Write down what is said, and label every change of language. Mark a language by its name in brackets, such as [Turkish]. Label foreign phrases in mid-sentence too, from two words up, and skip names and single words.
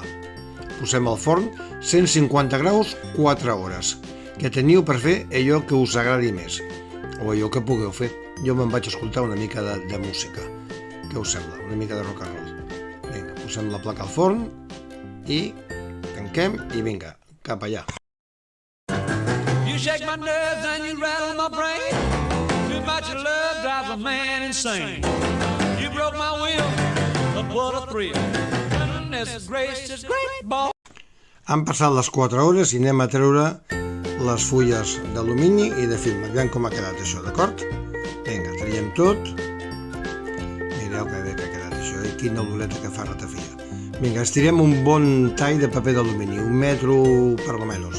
[Catalan] Posem al forn 150 graus 4 hores, que teniu per fer allò que us agradi més, o allò que pugueu fer. Jo me'n vaig escoltar una mica de música. Què us sembla? Una mica de [English] rock and roll. [Catalan] Vinga, posem la placa al forn i tanquem i vinga, cap allà. [English] You shake my nerves and you rattle my brain. Too much of love drives a man insane. You broke my will, but what a thrill. Goodness gracious, great ball. [Catalan] Han passat les 4 hores i anem a treure les fulles d'alumini i de film. Aviam com ha quedat això, d'acord? Vinga, traiem tot. Mireu que bé que ha quedat això, i quina oloreta que fa ratafia. Vinga, estirem un bon tall de paper d'alumini, 1 metro per lo menys.